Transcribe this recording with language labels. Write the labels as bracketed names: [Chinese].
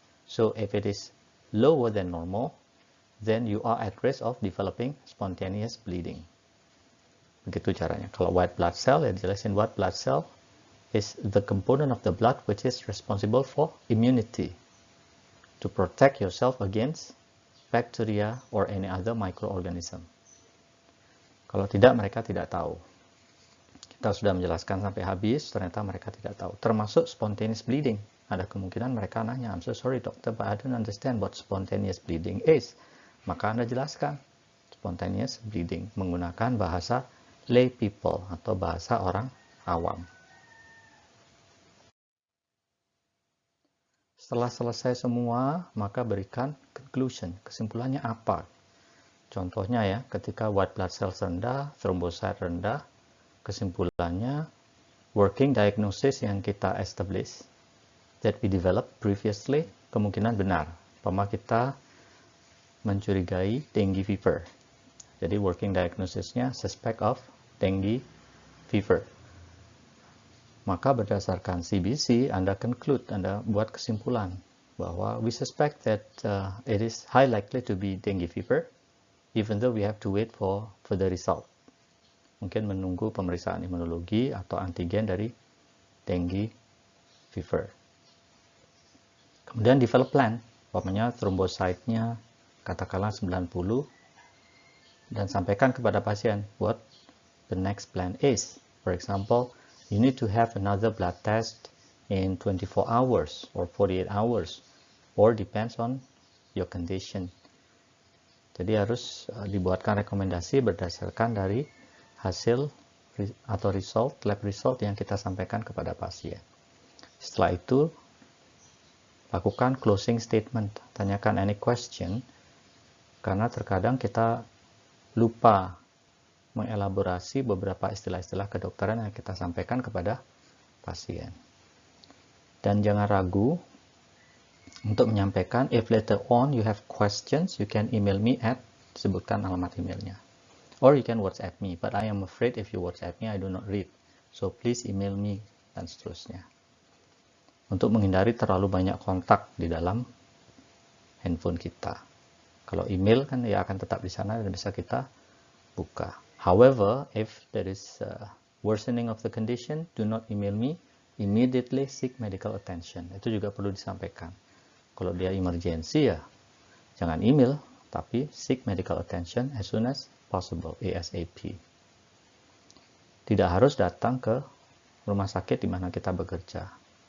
[English] So if it is lower than normal, then you are at risk of developing spontaneous bleeding. [Indonesian] Begitu caranya. [English] Kalau white blood cell, [Indonesian] ya dijelasin [English] white blood cell is the component of the blood which is responsible for immunity, to protect yourself against bacteria or any other microorganism. [Indonesian] Kalau tidak, mereka tidak tahu. Kita sudah menjelaskan sampai habis, ternyata mereka tidak tahu. Termasuk spontaneous bleeding. Ada kemungkinan mereka nanya, [English] I'm so sorry doctor, but I don't understand what spontaneous bleeding is. [Indonesian] Maka Anda jelaskan spontaneous bleeding menggunakan bahasa lay people atau bahasa orang awam. Setelah selesai semua, maka berikan conclusion. Kesimpulannya apa? Contohnya ya, ketika white blood cells rendah, thrombocyte rendah, kesimpulannya working diagnosis yang kita establish [English] that we developed previously [Indonesian] kemungkinan benar. Umpama kita mencurigai dengue fever. Jadi working diagnosisnya suspect of dengue fever. Maka berdasarkan CBC, Anda conclude, Anda buat kesimpulan bahwa [English] we suspect that it is high likely to be dengue fever, even though we have to wait for the result. [Indonesian] Mungkin menunggu pemeriksaan imunologi atau antigen dari dengue fever. Kemudian develop plan, umpamanya trombositenya katakanlah 90, dan sampaikan kepada pasien [English] what the next plan is. For example, you need to have another blood test in 24 hours or 48 hours or depends on your condition. [Indonesian] Jadi harus dibuatkan rekomendasi berdasarkan dari hasil atau lab result yang kita sampaikan kepada pasien. Setelah itu, lakukan closing statement. Tanyakan [English] any question, [Indonesian] karena terkadang kita lupa mengelaborasi beberapa istilah-istilah kedokteran yang kita sampaikan kepada pasien. Dan jangan ragu untuk menyampaikan, [English] if later on you have questions, you can email me at [Indonesian] disebutkan alamat emailnya. [English] Or you can WhatsApp me, but I am afraid if you WhatsApp me, I do not read. So please email me, [Indonesian] dan seterusnya. Untuk menghindari terlalu banyak kontak di dalam handphone kita. Kalau email kan ya akan tetap di sana dan bisa kita buka. [English] However, if there is worsening of the condition, do not email me, immediately seek medical attention. [Indonesian] Itu juga perlu disampaikan. Kalau dia emergency ya, jangan email, tapi [English] seek medical attention as soon as possible, [Indonesian] ASAP. Tidak harus datang ke rumah sakit di mana kita bekerja.